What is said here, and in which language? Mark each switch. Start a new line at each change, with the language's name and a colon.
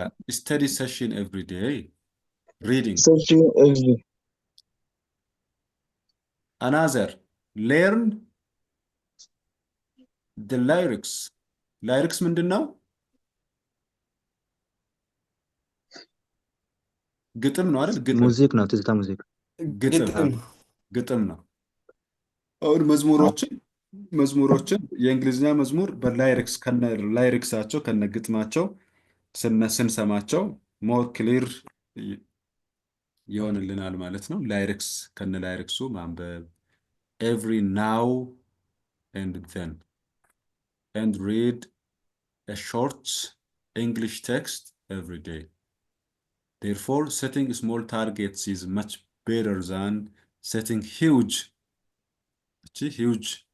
English: study session every day. Reading. Searching every. Another, learn the lyrics.
Amharic: Lyrics ምንድን ነው? ግጥም ነው አይደል? ግጥም ሙዚክ ነው፣ ትዝታ ሙዚክ። ግጥም ነው። አሁን መዝሙሮችን የእንግሊዝኛ መዝሙር በላይሪክስ ከነ ላይሪክሳቸው ከነ ግጥማቸው ስንሰማቸው ሞር ክሊር ይሆንልናል ማለት ነው። ላይሪክስ ከነ ላይሪክሱ ማንበብ
English: every now and then and read a short English text every day. Therefore, setting small targets is much better than setting huge. Huge.